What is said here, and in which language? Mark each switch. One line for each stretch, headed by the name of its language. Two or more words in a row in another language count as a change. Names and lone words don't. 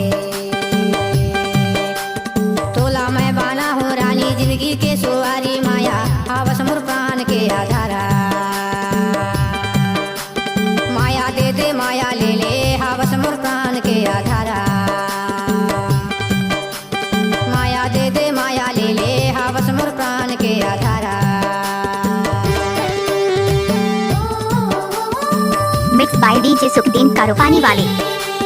Chhattisgarhi: तोला मैं बाना हो रानी जिंदगी के सुवारी माया हावस मोर प्राण के आधारा। माया दे दे माया ले ले हावस मोर प्राण के आधारा। माया दे दे माया ले ले हावस मोर प्राण के आधारा।
English: mix by DJ सुखदीन कारोपानी वाले।